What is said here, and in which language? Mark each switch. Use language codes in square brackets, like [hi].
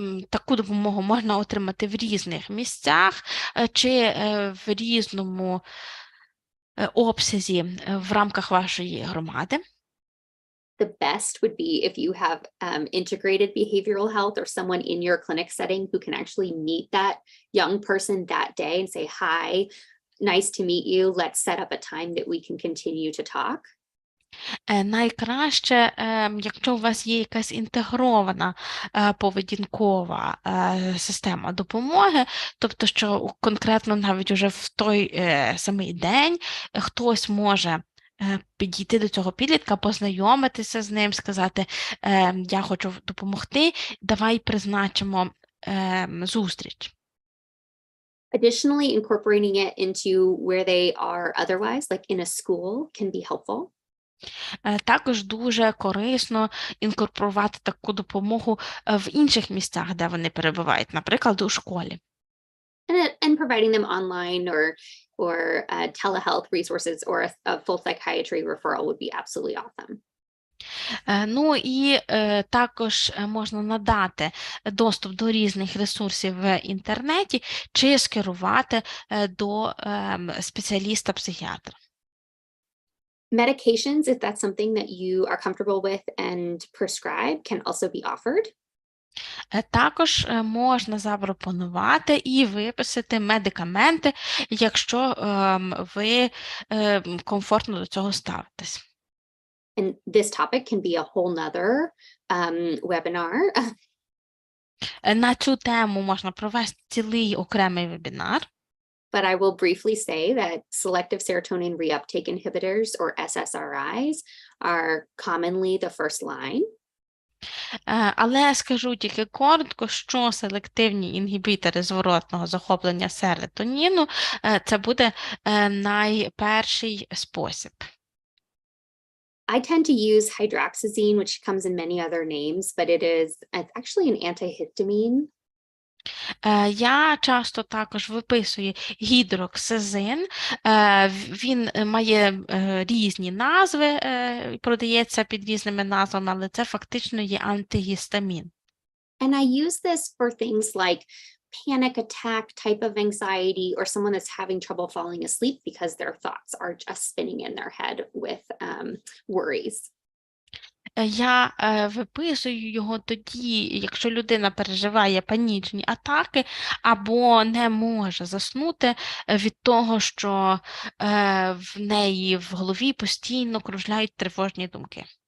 [uk] Таку допомогу можна отримати в різних місцях чи в різному обсязі в рамках вашої громади. [en] The best would be if you have integrated behavioral health or someone in your clinic setting who can actually meet that young person that day and say, hi, nice to meet you. Let's set up a time that we can continue to talk. [uk] Найкраще, якщо у вас є якась інтегрована поведінкова система допомоги, тобто, що конкретно навіть уже в той самий день хтось може підійти до цього підлітка, познайомитися з ним, сказати, я хочу допомогти, давай призначимо зустріч. [en] Additionally, incorporating it into where they are otherwise, like in a school, can be helpful. [uk] Також дуже корисно інкорпорувати таку допомогу в інших місцях, де вони перебувають, наприклад, у школі. [en] And providing them online or telehealth resources or a full psychiatry referral would be absolutely awesome. [uk] Ну і також можна надати доступ до різних ресурсів в інтернеті чи скерувати до спеціаліста-психіатра. [en] Medications, if that's something that you are comfortable with and prescribe, can also be offered. [uk] Також можна запропонувати і виписати медикаменти, якщо ви комфортно до цього ставитесь. [en] And this topic can be a whole nother webinar. [uk] На цю тему можна провести цілий окремий вебінар. [en] But I will briefly say that selective serotonin reuptake inhibitors, or SSRIs, are commonly the first line. [uk] Але скажу тільки коротко, що селективні інгібітори зворотного захоплення серотоніну – це буде найперший спосіб. [en] I tend to use hydroxyzine, which comes in many other names, but it's actually an antihistamine. [uk] Я часто також виписую гідроксизин. Він має різні назви, продається під різними назвами, але це фактично є антигістамін. [en] And I use this for things like panic attack type of anxiety, or someone that's having trouble falling asleep because their thoughts are just spinning in their head with worries. [uk] Я виписую його тоді, якщо людина переживає панічні атаки або не може заснути від того, що в неї в голові постійно кружляють тривожні думки.